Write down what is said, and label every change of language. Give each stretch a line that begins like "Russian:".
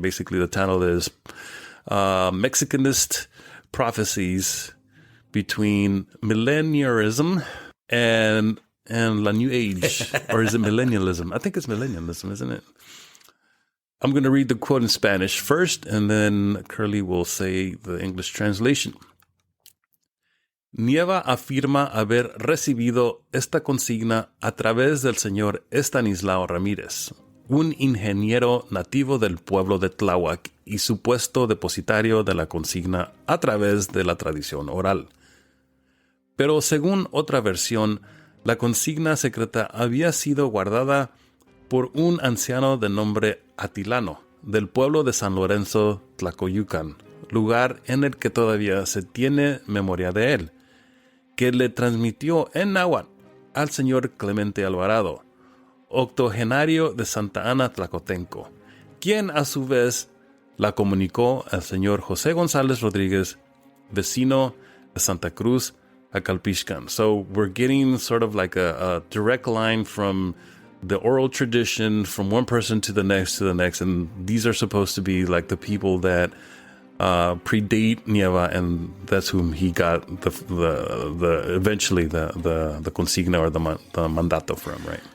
English: Basically, the title is Mexicanist Prophecies Between Millennialism and la New Age. Or is it millennialism? I think it's millennialism, isn't it? I'm going to read the quote in Spanish first, and then Kurly will say the English translation.
Spanish: Nieva afirma haber recibido esta consigna a través del señor Estanislao Ramírez, un ingeniero nativo del pueblo de Tláhuac y supuesto depositario de la consigna a través de la tradición oral. Pero según otra versión, la consigna secreta había sido guardada por un anciano de nombre Atilano, del pueblo de San Lorenzo, Tlacoyucan, lugar en el que todavía se tiene memoria de él, que le transmitió en náhuatl al señor Clemente Alvarado, octogenario de Santa Ana, Tlacotenco, quien a su vez la comunicó al señor José González Rodríguez, vecino de Santa Cruz, Acalpixcan.
English: So we're getting sort of like a direct line from the oral tradition from one person to the next, and these are supposed to be like the people that predate Nieva, and that's whom he got eventually the consigna or the mandato from, right?